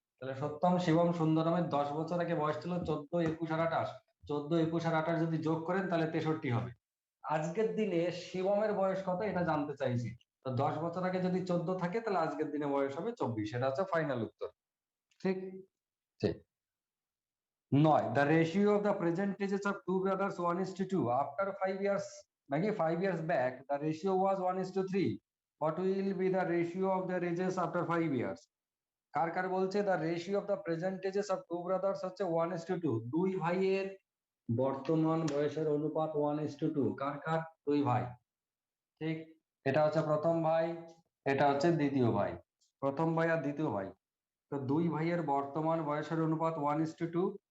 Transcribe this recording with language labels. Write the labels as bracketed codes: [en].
[bn] তাহলে সত্যম, শিবম, সুন্দরমের 10 বছর আগে বয়স ছিল 14, 21 আর 28। 14, 21 আর 28 যদি যোগ করেন তাহলে 63 হবে। আজকের দিনে শিবমের বয়স কত এটা জানতে চাইছি। তো 10 বছর আগে যদি 14 থাকে তাহলে আজকের দিনে বয়স হবে 24, এটা হচ্ছে ফাইনাল উত্তর। ঠিক ঠিক। [en] 9, the ratio of the present ages of two brothers 1:2 after 5 years, [bn] নাকি [en] 5 years back the ratio was 1:3. What will be the ratio of their ages after 5 years? [bn] কার কার বলছে [en] the ratio of the present ages of two brothers [bn] হচ্ছে 1:2, দুই ভাইয়ের বর্তমান বয়সের অনুপাত 1:2। কার কার? দুই ভাই। ঠিক, এটা হচ্ছে প্রথম ভাই, এটা হচ্ছে দ্বিতীয় ভাই। প্রথম ভাই আর দ্বিতীয় ভাই, তো দুই ভাইয়ের বর্তমান বয়সের অনুপাত 1:2।